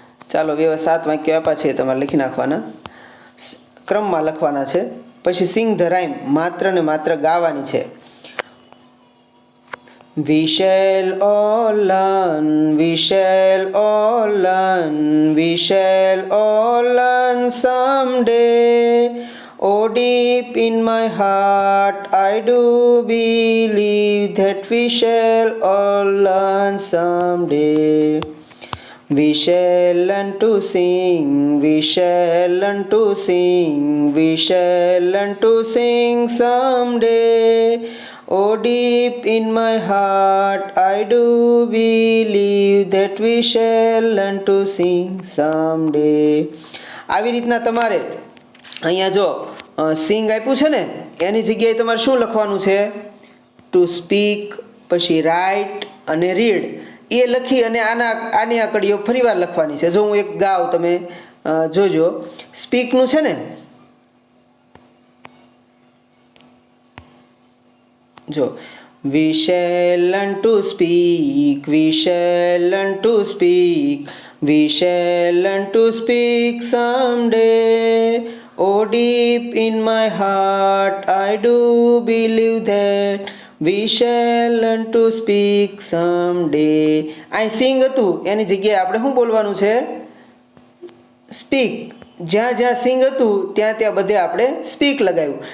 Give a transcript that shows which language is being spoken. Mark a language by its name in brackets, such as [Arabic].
[Gujarati] ચાલો 7 વાક્યો આપ્યા છે, તમારે લખી નાખવાના, ક્રમમાં લખવાના છે. પછી સિંગ ધ રાઇમ, માત્ર ને માત્ર ગાવાની છે. [English] We shall all learn, we shall all learn, we shall all learn someday. Oh, deep in my heart, I do believe that we shall all learn someday. We shall learn to sing, we shall learn to sing, we shall learn to sing someday. Oh, deep in my heart, I do believe that we shall learn to sing someday. [Gujarati] આવી રીતના તમારે અહીંયા જો સિંગ આપ્યું છે ને, એની જગ્યાએ તમારે શું લખવાનું છે? ટુ સ્પીક, પછી રાઇટ અને રીડ, એ લખી અને આની આ કડીઓ ફરીવાર લખવાની છે. જો હું એક ગાઉં, તમે જોજો. સ્પીકનું છે ને, જો [English] we shall learn to speak, we shall learn to speak, we shall learn to speak someday. Oh, deep in my heart I do believe that we shall learn to speak someday. [Gujarati] આ સિંગ હતું એની જગ્યાએ આપણે શું બોલવાનું છે? Speak. જ્યાં જ્યાં સિંગ હતું ત્યાં ત્યાં બધે આપણે સ્પીક લગાવ્યું.